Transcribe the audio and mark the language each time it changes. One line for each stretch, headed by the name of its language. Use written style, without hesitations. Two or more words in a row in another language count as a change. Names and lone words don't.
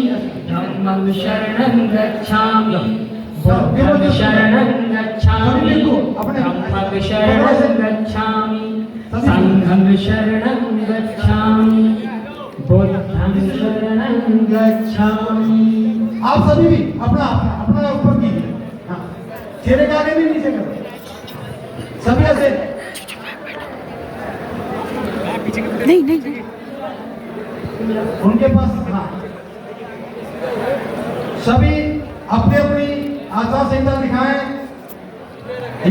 Pali: धम्मं शरणं गच्छामि, बुद्धं शरणं गच्छामि, धम्मं शरणं गच्छामि, संघं शरणं गच्छामि, बुद्धं शरणं गच्छामि।
Hindi: आप सभी भी अपना अपना ऊपर कीजिए। हाँ, चेहरे के आगे भी नीचे करो, सभी ऐसे। नहीं नहीं नहीं उनके पास, हाँ, सभी अपनी अपनी आचार संहिता दिखाएं।